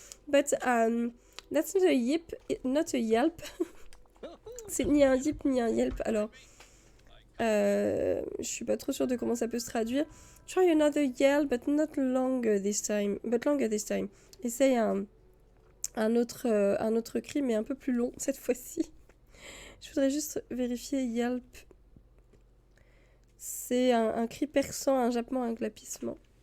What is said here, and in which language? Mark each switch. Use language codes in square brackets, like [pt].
[en] But that's not a yip, not a yelp. [fr] C'est ni un yip ni un yelp. Alors, je suis pas trop sûre de comment ça peut se traduire. [en] Try another yell, but not longer this time. But longer this time. [fr] Essaye un autre cri, mais un peu plus long cette fois-ci. Je voudrais juste vérifier yelp. C'est un cri perçant, un jappement, un glapissement.